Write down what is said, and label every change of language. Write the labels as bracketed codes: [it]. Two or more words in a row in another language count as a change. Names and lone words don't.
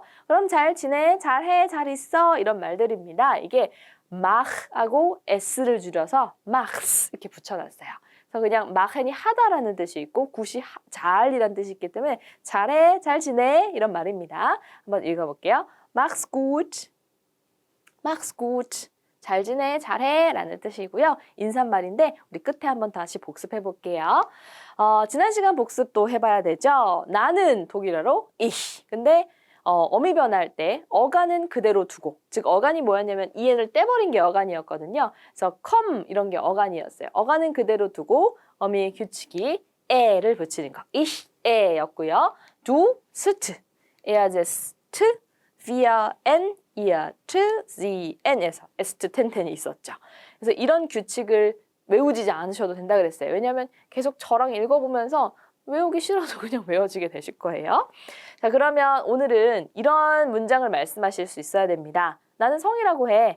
[ko] 그럼 잘 지내, 잘해, 잘 있어 이런 말들입니다. 이게 mach하고 s를 줄여서 machs 이렇게 붙여놨어요. 그래서 그냥 machen이 하다라는 뜻이 있고 굿이 잘이라는 뜻이 있기 때문에 잘해, 잘 지내 이런 말입니다. 한번 읽어볼게요. [de] mach's gut, mach's gut. [ko] 잘 지내, 잘해 라는 뜻이고요. 인사말인데 우리 끝에 한번 다시 복습해 볼게요. 지난 시간 복습도 해봐야 되죠. 나는 독일어로 ich. 근데 어미 변화할 때 어간은 그대로 두고 즉 어간이 뭐였냐면 이엔을 떼버린 게 어간이었거든요. 그래서 come 이런 게 어간이었어요. 어간은 그대로 두고 어미의 규칙이 에를 붙이는 거. [de] ich, 에였고요. du, st, er, st, wir, n, ihr, t, sie, [ko] n에서 est, 텐텐이 있었죠. 그래서 이런 규칙을 외우지 않으셔도 된다 그랬어요. 왜냐하면 계속 저랑 읽어보면서 외우기 싫어도 그냥 외워지게 되실 거예요. 자, 그러면 오늘은 이런 문장을 말씀하실 수 있어야 됩니다. 나는 성이라고 해.